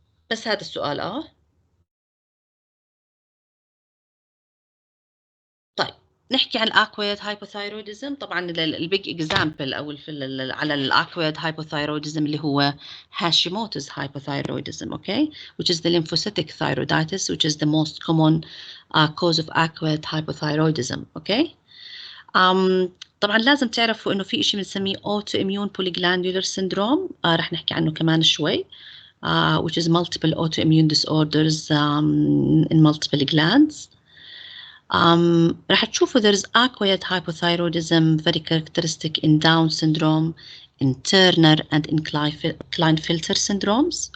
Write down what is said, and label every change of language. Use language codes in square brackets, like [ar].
[ar] بس هذا السؤال. طيب نحكي عن الاكويد هايبوثايرودزم. طبعا البيج اكزامبل او على الاكويد هايبوثايرودزم اللي هو هاشيموتو's hypothyroidism. [en] Okay, which is the lymphocytic thyroiditis, which is the most common cause of acquired hypothyroidism. Okay. [ar] طبعا لازم تعرفوا انه في شيء بنسميه autoimmune polyglandular syndrome، رح نحكي عنه كمان شوي. [en] Which is multiple autoimmune disorders in multiple glands. [ar] راح تشوفوا [en] there's acquired hypothyroidism very characteristic in Down syndrome, in Turner and in Klinefelter syndromes.